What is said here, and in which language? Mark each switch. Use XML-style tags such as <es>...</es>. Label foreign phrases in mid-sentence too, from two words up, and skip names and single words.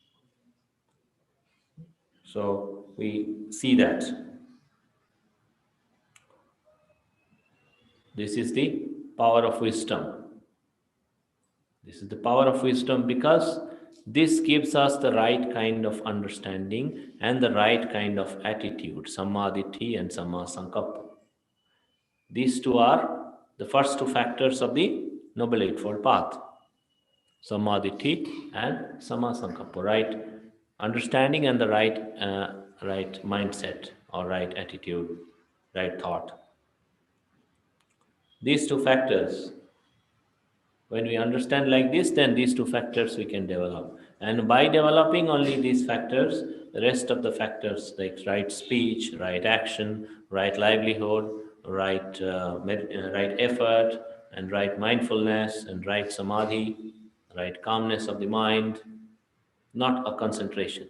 <en>So we see that this is the power of wisdom. This is the power of wisdom because this gives us the right kind of understanding and the right kind of attitude, samadhi and</en> <pi>samma sankappa.</pi> <en>These two are the first two factors of the Noble Eightfold Path, samadhi and</en> <pi>samma sankappa,</pi> <en>right understanding and the right mindset or right attitude, right thought. These two factors, when we understand like this, then these two factors we can develop. And by developing only these factors, the rest of the factors like right speech, right action, right livelihood, right effort, and right mindfulness, and right samadhi, right calmness of the mind, not a concentration.</en>